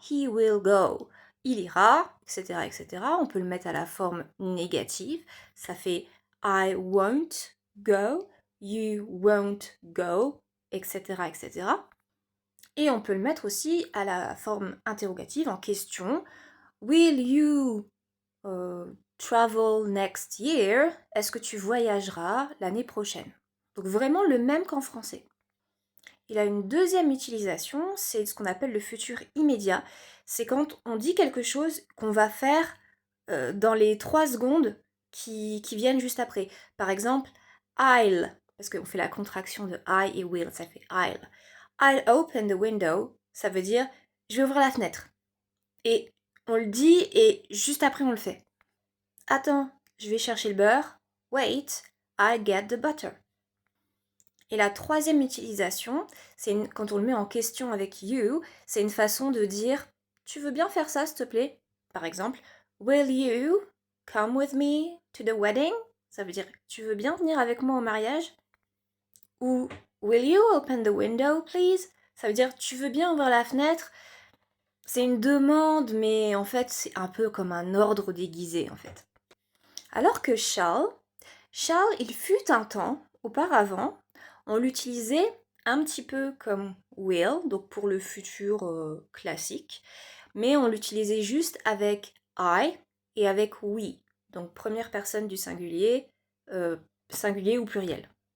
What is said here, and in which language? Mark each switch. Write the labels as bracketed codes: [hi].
[en] He will go, [fr] il ira, etc., etc. On peut le mettre à la forme négative. Ça fait [en] I won't go, you won't go, [fr] etc., etc. Et on peut le mettre aussi à la forme interrogative en question. [en] Will you travel next year? [fr] Est-ce que tu voyageras l'année prochaine? Donc vraiment le même qu'en français. Il a une deuxième utilisation, c'est ce qu'on appelle le futur immédiat. C'est quand on dit quelque chose qu'on va faire dans les 3 secondes qui viennent juste après. Par exemple, I'll, parce qu'on fait la contraction de I et will, ça fait I'll. [en] I'll open the window, [fr] ça veut dire je vais ouvrir la fenêtre. Et on le dit et juste après on le fait. Attends, je vais chercher le beurre. [en] Wait, I get the butter. [fr] Et la troisième utilisation, c'est quand on le met en question avec you, c'est une façon de dire tu veux bien faire ça s'il te plaît? Par exemple, [en] will you come with me to the wedding? [fr] Ça veut dire tu veux bien venir avec moi au mariage? Ou [en] will you open the window please? [fr] Ça veut dire tu veux bien ouvrir la fenêtre? C'est une demande, mais en fait, c'est un peu comme un ordre déguisé, en fait. Alors que shall, il fut un temps, auparavant, on l'utilisait un petit peu comme will, donc pour le futur classique, mais on l'utilisait juste avec I et avec we, donc première personne du singulier, singulier ou pluriel.